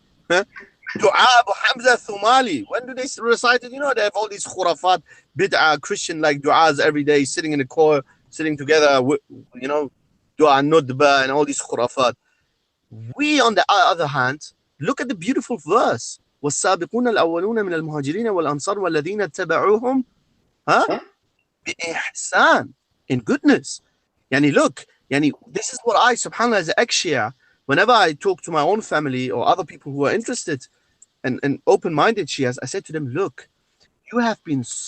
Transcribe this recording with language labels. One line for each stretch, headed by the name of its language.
English: Dua Abu Hamza al-Thumali. When do they recite it? They have all these khurafat, bid'ah, Christian-like du'as every day, sitting in the choir, sitting together, Dua Nudba and all these khurafat. We, on the other hand, look at the beautiful verse.
Arabic: وَالسَّابِقُونَ الْأَوَّلُونَ مِنَ الْمُهَاجِرِينَ وَالْأَنصَارِ وَالَّذِينَ اتَّبَعُوهُم بِإِحْسَانٍ,
English: in goodness. Look, this is what I, subhanAllah, as an ex-Shia, whenever I talk to my own family or other people who are interested and open-minded Shias, I say to them, look, you have been